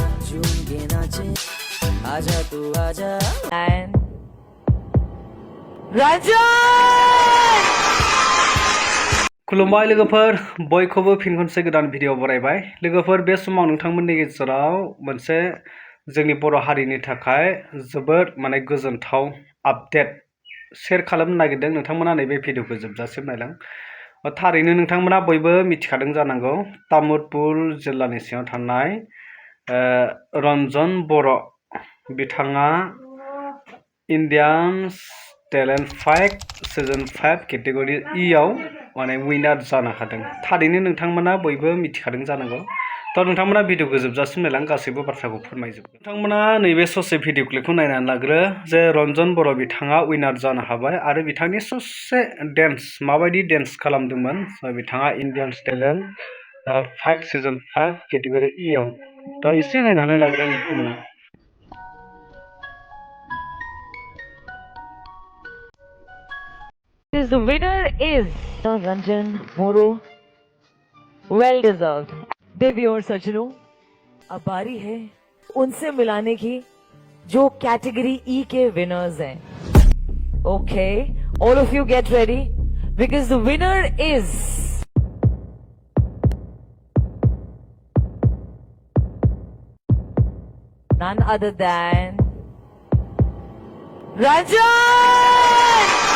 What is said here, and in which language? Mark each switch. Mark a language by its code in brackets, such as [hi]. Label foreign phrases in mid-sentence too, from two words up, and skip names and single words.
[hi] झूम के नाचे आजा तू आजा [brx] खुलुमबाय लोगोफोर बयखौबो फिन खनसे गोदान भिडिअ बरायबाय लोगोफोर बे समाव नोंथांमोननि गेजेराव मोनसे जोंनि बर' हारिनि थाखाय जोबोद गोजोनथाव [en] update share [brx] खालामनो नागिरदों नोंथांमोना नैबे भिडिअखौ जोबजासिम नायलां थारैनो नोंथांमोना बयबो मिथिखादों जानांगौ तामुलपुर जिल्लानि सिङाव थानाय रन्जन बर' बिथाङा इन्डियान टेलेन्ट 5 [en] season 5 category E [brx] आव विनार जानो हादों थारैनो नोंथांमोना बयबो मिथिखादों जानांगौ तो नोंथांमोना भिडिअखौ जोबजासिम नायलां गासैबो बाथ्राखौ फोरमायजोबगोन नोंथांमोना नैबे ससे भिडिअ क्लिपखौ नायनानै लाग्रो जे रन्जन बर' बिथाङा विनार जानो हाबाय आरो बिथांनि ससे डेन्स माबायदि डेन्स खालामदोंमोन बिथाङा इन्डियान टेलेन्ट 5 [en] season 5 category E [brx] आव तो एसे नायनानै लाग्रो नोंथांमोना [en] The winner is Ranjan Moro. Well deserved. [hi] देवी और सज्जनों, अब बारी है उनसे मिलाने की जो [en] category E [hi] के विनर्स हैं. [en] Okay, all of you get ready because the winner is none other than Ranjan.